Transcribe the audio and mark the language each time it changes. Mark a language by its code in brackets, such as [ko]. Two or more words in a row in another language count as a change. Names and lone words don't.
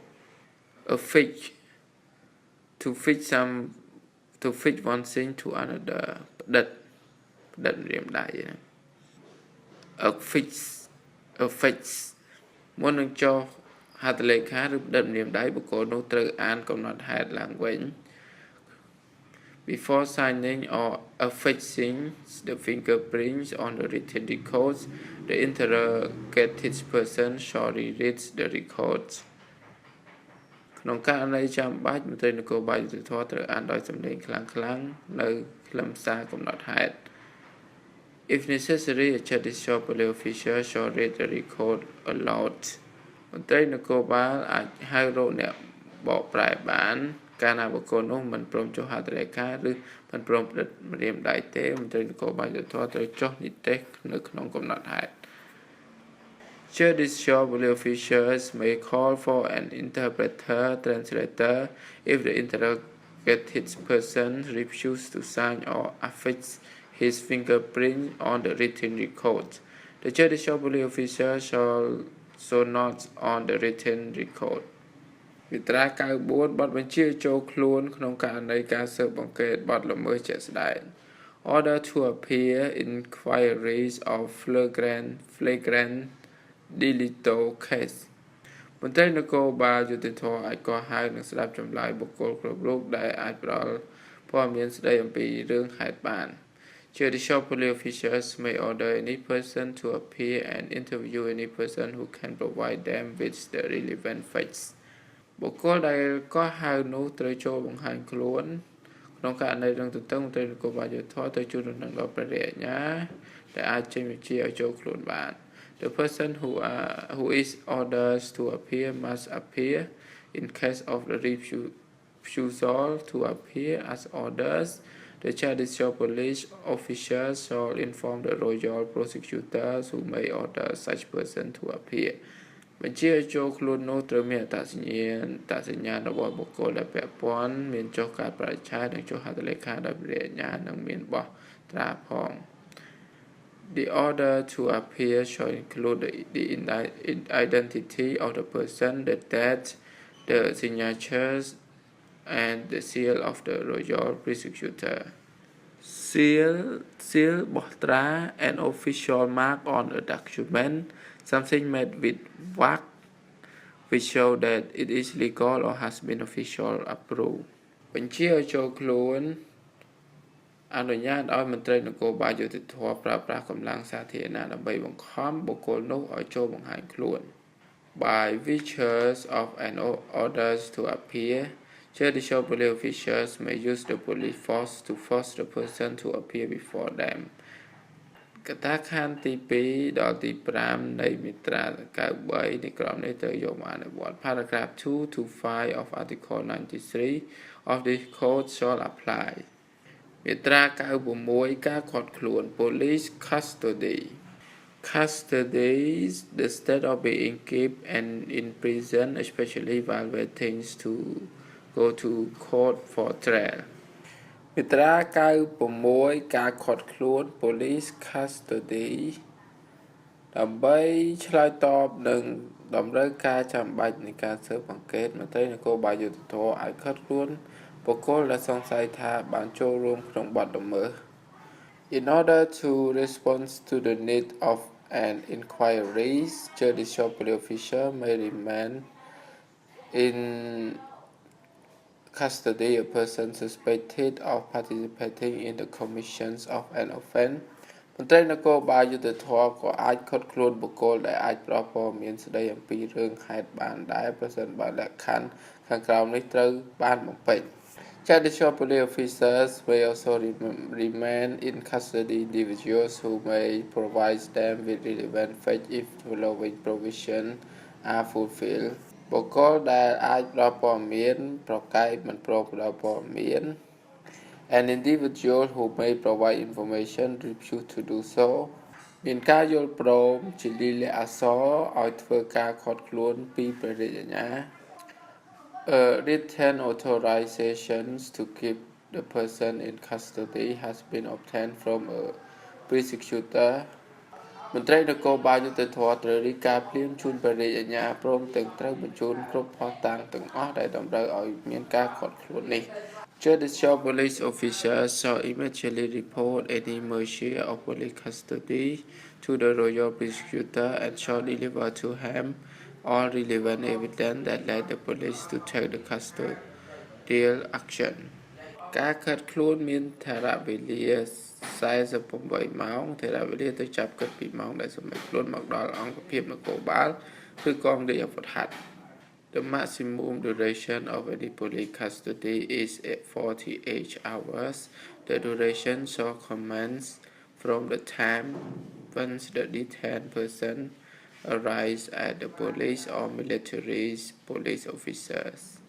[en] Affix to fix one thing to another [km] ផ្តិតម្រាមដៃ [en] affix [km] មុននឹងចុះហត្ថលេខាឬផ្តិតម្រាមដៃបុគ្គលនោះត្រូវអានកំណត់ហេតុឡើងវិញ [en] Before signing or affixing the fingerprints on the written records, the interrogated person shall read the records. [km] ក្នុងករណីចាំបាច់មន្ត្រីនគរបាលយុត្តិធម៌ត្រូវអានដោយសំឡេងខ្លាំងៗនៅខ្លឹមសារកំណត់ហេតុ [en] If necessary, a judicial police officer shall read the record aloud [km] ម ន្ត្រីនគរបាលអាចហៅរកអ្នកបកប្រែបានកាលណាបុគ្គលនោះមិនព្រមចុះហត្ថលេខាឬមិនព្រមផ្តិតម្រាមដៃទេមន្ត្រីនគរបាលយុត្តិធម៌ត្រូវចុះនិទេសនៅក្នុងកំណត់ហេតុ [en] Judicial officials may call for an interpreter translator if the interrogated person refuses to sign or affix his fingerprint on the written record. The judicial officer shall so not on the written record. [km] មាត្រា94បទបញ្ជាចូលខ្លួនក្នុងករណីការស៊ើបអង្កេតបទល្មើសជាក់ស្ដែង [en] Order to appear inquiries of flagrant delicto case [km] មន្ត្រីនគរបាលយុ ត្តិធម៌អាចកោះហៅនិងស្ដាប់ចម្លើយបុគ្គលគ្រប់រូបដែលអាចផ្ដល់ព័ត៌មានស្ដីអំពីរឿងហេតុបាន Judicial [en] police officers may order any person to appear and interview any person who can provide them with the relevant facts [km] បុគ្គលដែលកោះហៅនោះត្រូវចូលបង្ហាញខ្លួនក្នុងករណីរឿងទន្ទឹងមន្ត្រីនគរបាលយុត្តិធម៌ត្រូវជួយដំណឹងដល់ព្រះរាជអាជ្ញាដែលអាចចេញបញ្ជាឲ្យចូលខ្លួនបាន [en] The person who is ordered to appear must appear in case of the refusal to appear as orders. The judicial police officers shall inform the royal prosecutors who may order such person to appear. [km] បញ្ជាចូលខ្លួននោះត្រូវមានអត្តសញ្ញាណរបស់បុគ្គលដែលពាក់ព័ន្ធមានចុះកាតបរិច្ឆេទនិងចុះហត្ថលេខាដោយព្រះរាជអាជ្ញានិងមានបោះត្រាផង [en] The order to appear shall include the identity of the person, the date, the signatures, and the seal of the royal prosecutor. Seal [km] បោះត្រា [en] an official mark on a document, something made with wax, which show that it is legal or has been official approved. [km] បញ្ជាឲ្យចូលខ្លួនអនុញ្ញាតឲ្យមន្ត្រីនគរបាលយុត្តិធម៌ប្រើប្រាស់កម្លាំងសាធារណៈដើម្បីបង្ខំបុគ្គលនោះឲ្យចូលបង្ហាញខ្លួន [en] By virtue of an order to appear, judicial police officers may use the police force to force the person to appear before them. [km] កត្តាខណ្ឌទី2ដល់ទី5នៃមាត្រា93នៃក្រមនេះត្រូវយកមកអនុវត្ត [en] Paragraph 2 to 5 of Article 93 of this code shall apply. [km] មាត្រា96ការឃាត់ខ្លួន [en] Police custody the state of being kept and in prison especially while waiting to go [km] to court for trial មាត្រា96ការឃាត់ខ្លួន [en] Police custody [km] ដើម្បីឆ្លើយតបនឹងតម្រូវការចាំបាច់នៃការស៊ើបអង្កេតមន្ត្រីនគរបាលយុត្តិធម៌អាចឃាត់ខ្លួនបុគ្គលដែលសង្ស័យថាបានចូលរួមក្នុងបទល្មើស [en] In order to respond to the need of an inquiry, judicial police officer may remain in [km] custody a person suspected of participating in the commission of an offence មន្ត្រីនគរបាលយុត្តិធម៌ក៏អាចឃាត់ខ្លួនបុគ្គលដែលអាចផ្ដល់ព័ត៌មានស្ដីអំពីរឿងហេតុបានដែរប្រសិនបើលក្ខខណ្ឌខាងក្រោមនេះត្រូវបានបំពេញ [en] Judicial police officers may also remain in custody individuals who may provide them with relevant facts if following provisions are fulfilled [km] បុគ្គលដែលអាចផ្ដល់ព័ត៌មានប្រកែកមិនព្រមផ្ដល់ព័ត៌មាន [en] An individual who may provide information refuse to do so [km] មានការយល់ព្រមជា លិលាអក្សរឲ្យធ្វើការឃាត់ខ្លួនពីព្រះរាជអាជ្ញា [en] Written authorizations to keep the person in custody has been obtained from a prosecutor [km] មន្ត្រីនគរបាលយុត្តិធ ម៌ត្រូវរាយការណ៍ភ្លាមជូនព្រះរាជអាជ្ញាព្រមទាំងត្រូវបញ្ជូនគ្រប់ភស្តុតាងទាំងអស់ដែលតម្រូវឲ្យមានការឃាត់ ខ្លួននេះ [en] Judicial police officers shall immediately report any measure of police custody to the royal prosecutor and shall deliver to him all relevant evidence that led the police to take the custodial action [km] ការឃាត់ខ្លួនមានថេរវេលា48ម៉ោងថេរវេលាទៅចាប់គិតពីម៉ោងដែលសម្រេចខ្លួនមកដល់អង្គភាពនគរបាលឬកងរាជអាវុធហត្ថ [en] The maximum duration of any police custody is 48 hours. The duration shall commence from the time once the detained person arrives at the police or military police officers.